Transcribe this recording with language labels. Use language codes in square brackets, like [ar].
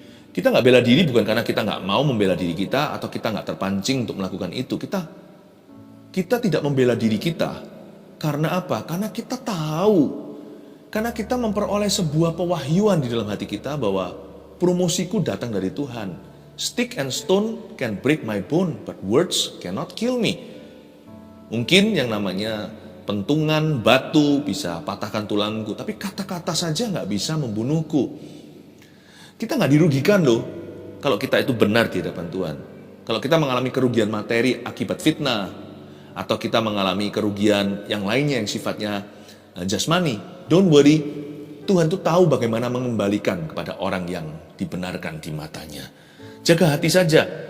[id] Kita nggak bela diri bukan karena kita nggak mau membela diri kita, atau kita nggak terpancing untuk melakukan itu. Kita tidak membela diri kita. Karena apa? Karena kita tahu. Karena kita memperoleh sebuah pewahyuan di dalam hati kita bahwa promosiku datang dari Tuhan. [en] Stick and stone can break my bone, but words cannot kill me. [id] Mungkin yang namanya pentungan, batu bisa patahkan tulangku, tapi kata-kata saja nggak bisa membunuhku. Kita nggak dirugikan loh kalau kita itu benar di hadapan Tuhan. Kalau kita mengalami kerugian materi akibat fitnah, atau kita mengalami kerugian yang lainnya yang sifatnya jasmani, [en] don't worry, [id] Tuhan tuh tahu bagaimana mengembalikan kepada orang yang dibenarkan di matanya. Jaga hati saja.